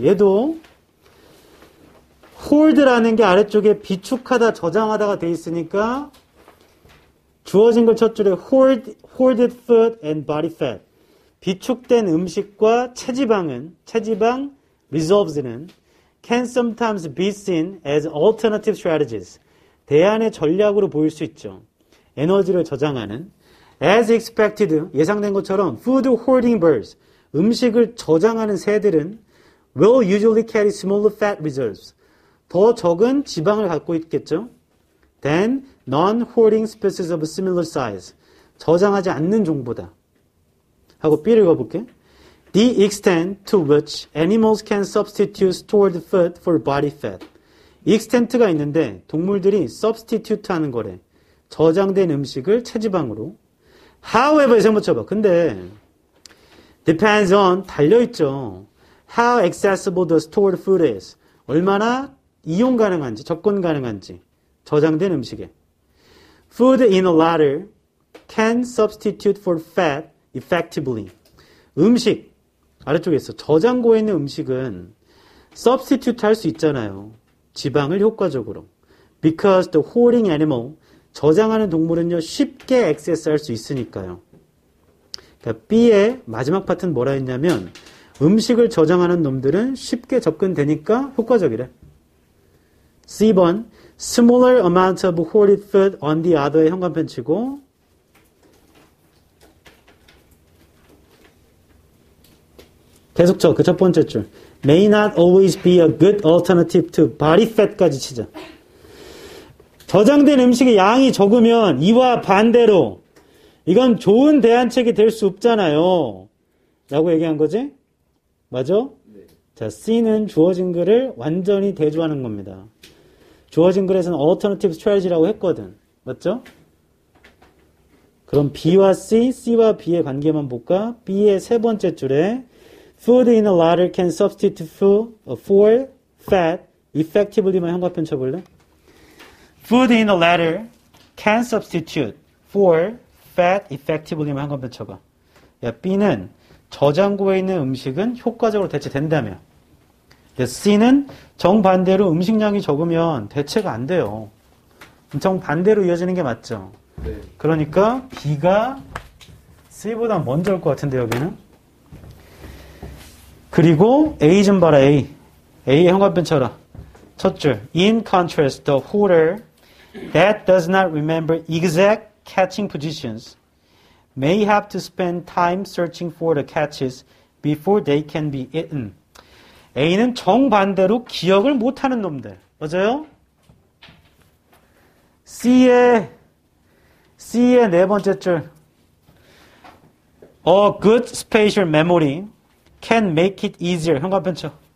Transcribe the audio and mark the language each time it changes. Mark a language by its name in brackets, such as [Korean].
[Korean] 얘도 hold라는 게 아래쪽에 비축하다, 저장하다가 돼 있으니까 주어진 걸 첫 줄에 [English] hoarded food and body fat [Korean] 비축된 음식과 체지방 reserves는 [English] can sometimes be seen as alternative strategies [Korean] 대안의 전략으로 보일 수 있죠. 에너지를 저장하는 [English] as expected [Korean] 예상된 것처럼 [English] food hoarding birds [Korean] 음식을 저장하는 새들은 [English] will usually carry smaller fat reserves [Korean] 더 적은 지방을 갖고 있겠죠. [English] than non-hoarding species of similar size [Korean] 저장하지 않는 종보다 하고 B를 읽어볼게. [English] The extent to which animals can substitute stored food for body fat extent가 [Korean] 있는데 동물들이 [English] substitute [Korean] 하는 거래. 저장된 음식을 체지방으로 [English] however [Korean] 생각 붙여봐. 근데 [English] depends on [Korean] 달려있죠. [English] How accessible the stored food is. [Korean] 얼마나 이용 가능한지, 접근 가능한지. 저장된 음식에. [English] Food in a ladder can substitute for fat effectively. [Korean] 음식, 아래쪽에 있어. 저장고에 있는 음식은 substitute 할 수 있잖아요. 지방을 효과적으로. [English] Because the hoarding animal, [Korean] 저장하는 동물은요, 쉽게 액세스할 수 있으니까요. 그러니까 B의 마지막 파트는 뭐라 했냐면 음식을 저장하는 놈들은 쉽게 접근되니까 효과적이래. C번 [English] smaller amount of hoarded food on the other에 [Korean] 현관펜 치고 계속 쳐. 그 첫 번째 줄. [English] may not always be a good alternative to body fat [Korean] 까지 치자. 저장된 음식의 양이 적으면 이와 반대로 이건 좋은 대안책이 될 수 없잖아요. 라고 얘기한 거지? 맞아? 네. 자, C는 주어진 글을 완전히 대조하는 겁니다. 주어진 글에서는 [English] alternative strategy [Korean] 라고 했거든. 맞죠? 그럼 B와 C, C와 B의 관계만 볼까? B의 세 번째 줄에 [English] food in a ladder can substitute for fat effectively [Korean] 만 현관펜 쳐볼래? [English] Food in a ladder can substitute for fat effectively [Korean] 만 현관펜 쳐봐. 야, B는 저장고에 있는 음식은 효과적으로 대체된다며. C는 정반대로 음식량이 적으면 대체가 안 돼요. 정반대로 이어지는 게 맞죠? 네. 그러니까 B가 C보다 먼저 올 것 같은데 여기는. 그리고 A 좀 봐라. A의 현관펜 쳐라. 첫 줄. [English] In contrast, the hoarder that does not remember exact catching positions may have to spend time searching for the catches before they can be eaten. [Korean] A는 정반대로 기억을 못하는 놈들. 맞아요? C의 네 번째 줄. [English] A good spatial memory can make it easier. [Korean] 현관펜 쳐.